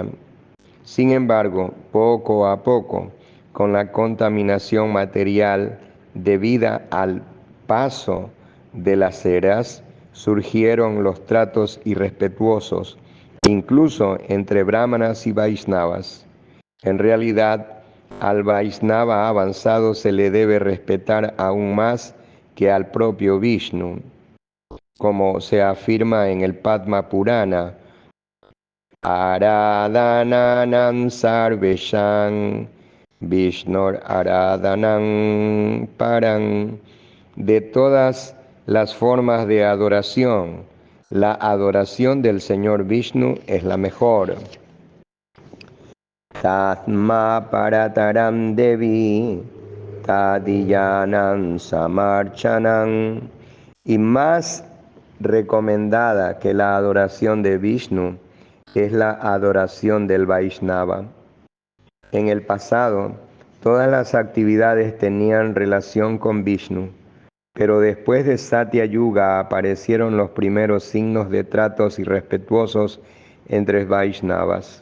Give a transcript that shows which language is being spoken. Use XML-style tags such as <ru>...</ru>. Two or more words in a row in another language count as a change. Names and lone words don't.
<es>Sin embargo, poco a poco, con la contaminación material debida al paso de las eras, surgieron los tratos irrespetuosos, incluso entre brahmanas y vaishnavas. En realidad, al Vaishnava avanzado se le debe respetar aún más que al propio Vishnu, como se afirma en el Padma Purana.</es> <sa>आराधनानां सर्वेषां विष्णोर् आराधनं परम्.</sa> <es>De todas las formas de adoración, la adoración del Señor Vishnu es la mejor.</es> <sa>तस्मात् परतरं देवि तदीयानां समर्चनम्.</sa> <es>Y más recomendada que la adoración de Vishnu es la adoración del Vaishnava. En el pasado, todas las actividades tenían relación con Vishnu, pero después de Satya Yuga aparecieron los primeros signos de tratos irrespetuosos entre Vaishnavas.</es>